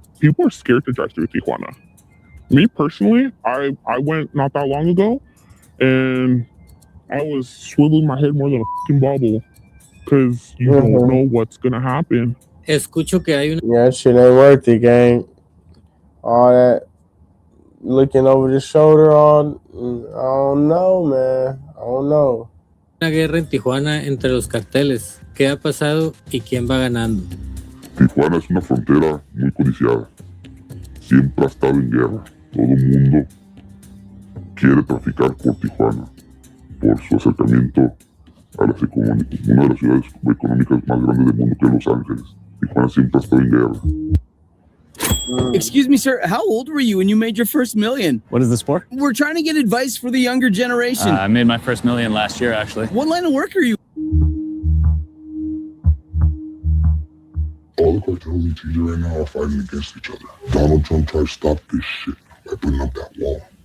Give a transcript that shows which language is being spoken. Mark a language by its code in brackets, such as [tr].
[en] People are scared to drive through Tijuana. Me personally, I went not that long ago, and I was swiveling my head more than a fucking bobble because you don't know what's gonna happen. [es] Escucho que hay una... [en] Yeah, that shit ain't worth it, gang. All that looking over the shoulder, I don't know, man. I don't know. [es] Una guerra en Tijuana entre los carteles. ¿Qué ha pasado y quién va ganando? Tijuana es una frontera muy codiciada. Siempre ha estado en guerra. Todo el mundo quiere traficar por Tijuana, por su acercamiento Ahora sí, como una de las ciudades económicas más grandes del mundo, que es Los Ángeles. Tijuana siempre ha estado en guerra. [en] Excuse me, sir. How old were you when you made your first million? What is this for? We're trying to get advice for the younger generation. I made my first million last year, actually. What line of work are you? All the cartels in TJ right now are fighting against each other. Donald Trump tried to stop this shit by putting up that wall.